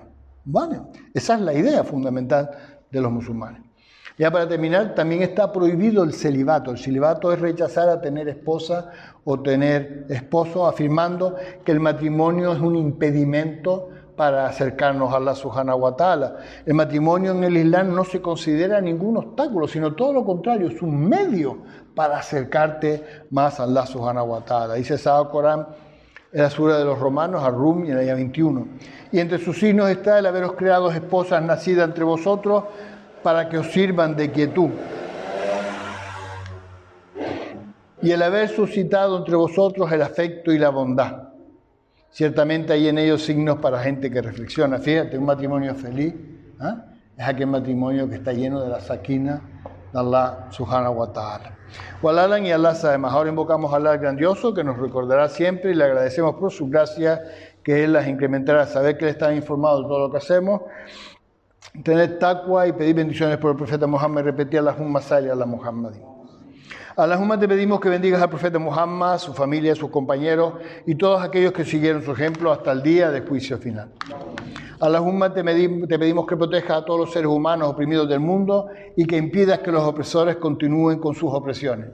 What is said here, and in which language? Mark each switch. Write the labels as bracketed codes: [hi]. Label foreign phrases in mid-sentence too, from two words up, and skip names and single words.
[es] ¿Vale? Esa es la idea fundamental de los musulmanes. Ya para terminar, también está prohibido el celibato. El celibato es rechazar a tener esposa o tener esposo, afirmando que el matrimonio es un impedimento para acercarnos a Allah [ar] سبحانه وتعالى. [es] El matrimonio en el Islam no se considera ningún obstáculo, sino todo lo contrario, es un medio para acercarte más a Allah [ar] سبحانه وتعالى. [es] Dice el Sagrado Corán en la sura de los Romanos, Ar-Rum, y en la ayah 21. Y entre sus signos está el haberos creado esposas nacidas entre vosotros para que os sirvan de quietud. Y el haber suscitado entre vosotros el afecto y la bondad. Ciertamente hay en ellos signos para gente que reflexiona. Fíjate, un matrimonio feliz es aquel matrimonio que está lleno de la sakina de Allah [ar] سبحانه وتعالى. [es] Walalan y Allah sabe más. Ahora invocamos a Allah grandioso, que nos recordará siempre, y le agradecemos por su gracia, que Él las incrementará. Saber que Él está informado de todo lo que hacemos, tener taqwa y pedir bendiciones por el profeta Muhammad, repetir [ar] اللهم صل على محمد. [es] Allahumma, te pedimos que bendigas al profeta Muhammad, su familia, sus compañeros y todos aquellos que siguieron su ejemplo hasta el día del juicio final. Allahumma, te pedimos que protejas a todos los seres humanos oprimidos del mundo y que impidas que los opresores continúen con sus opresiones.